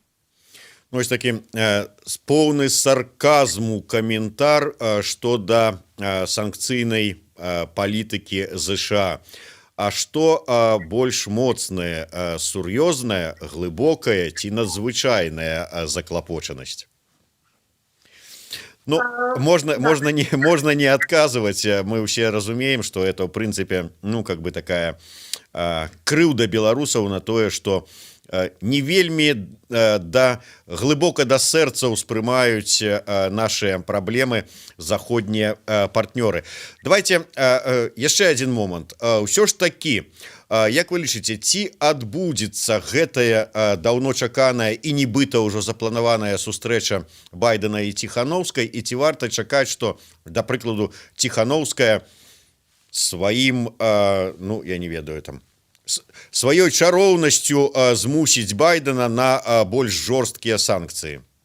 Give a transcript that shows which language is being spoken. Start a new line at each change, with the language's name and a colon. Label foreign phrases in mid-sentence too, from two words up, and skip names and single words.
Belarusian: Ну, ось такі поўны сарказму каментар што да санкцыйнай палітыкі ЗША. А што больш моцнае, сур'ёзнае, глыбокае ці надзвычайная заклапочанасць? Ну,
Russian: можно не отказывать. Мы все
Belarusian: разумеем,
Russian: что это, в принципе, ну, как бы такая
Belarusian: крыўда беларусаў на тое, что не вельмі глыбока да сэрца ўспрымаюць наши праблемы заходнія партнёры. Давайте яшчэ один момант. Ўсё ж такі, як вы лічыце, ці адбудзецца гэтая даўно чаканая і нібыта ўжо запланаваная сустрэча Байдена і Ціхановскай, і ці варта чакаць, што, да прыкладу, Ціхановская сваім, ну, я не ведаю, там, сваёй чароўнасцю змусіць Байдена на больш жорсткія санкцыі?